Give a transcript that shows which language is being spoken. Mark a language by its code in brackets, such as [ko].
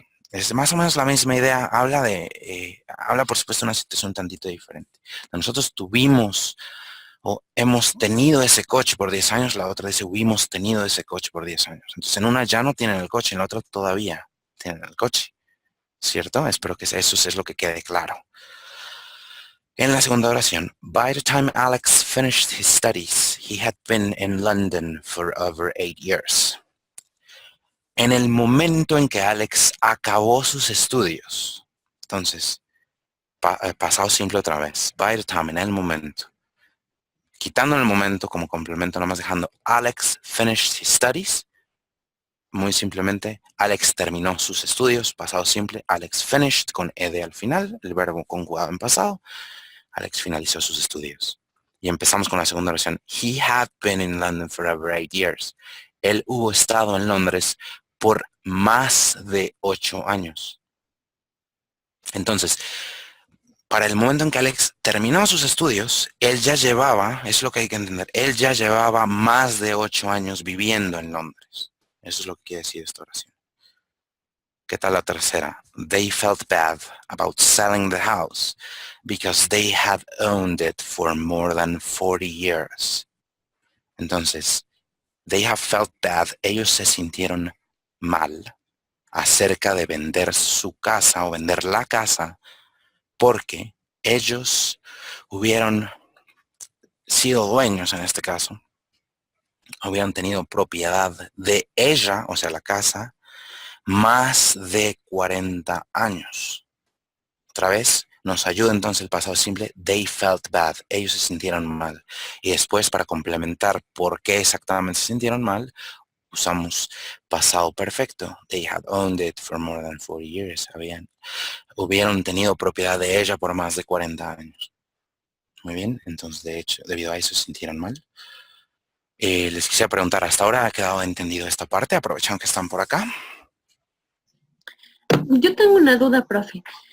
[es] Es más o menos la misma idea. Habla por supuesto de una situación un tantito diferente. Nosotros tuvimos o hemos tenido ese coche por 10 años, la otra dice hubimos tenido ese coche por 10 años. Entonces, en una ya no tienen el coche, en la otra todavía tienen el coche. ¿Cierto? Espero que eso es lo que quede claro. En la segunda oración, [en] by the time Alex finished his studies, he had been in London for over 8 years. [es] En el momento en que Alex acabó sus estudios, entonces, pasado simple otra vez, [en] by the time, [es] en el momento, quitando el momento como complemento, nomás dejando [en] Alex finished his studies, [es] muy simplemente, Alex terminó sus estudios, pasado simple, [en] Alex finished [es] con ed al final, el verbo conjugado en pasado. Alex finalizó sus estudios. Y empezamos con la segunda oración. [en] He had been in London for over 8 years. [es] Él hubo estado en Londres por más de 8 años. Entonces, para el momento en que Alex terminó sus estudios, él ya llevaba, es lo que hay que entender, él ya llevaba más de 8 años viviendo en Londres. Eso es lo que quiere decir esta oración. ¿Qué tal la tercera? [en] They felt bad about selling the house because they had owned it for more than 40 years. [es] Entonces, [en] they have felt bad, [es] ellos se sintieron mal acerca de vender su casa o vender la casa porque ellos hubieran sido dueños en este caso, hubieran tenido propiedad de ella, o sea, la casa, más de 40 años. Otra vez, nos ayuda entonces el pasado simple, [en] they felt bad, [es] ellos se sintieron mal. Y después, para complementar por qué exactamente se sintieron mal, usamos pasado perfecto. [en] They had owned it for more than 40 years. [es] Hubieran tenido propiedad de ella por más de 40 años. Muy bien, entonces de hecho, debido a eso se sintieron mal. Les quisiera preguntar, ¿hasta ahora ha quedado entendido esta parte? Aprovechando que están por acá. Yo tengo una duda, profe.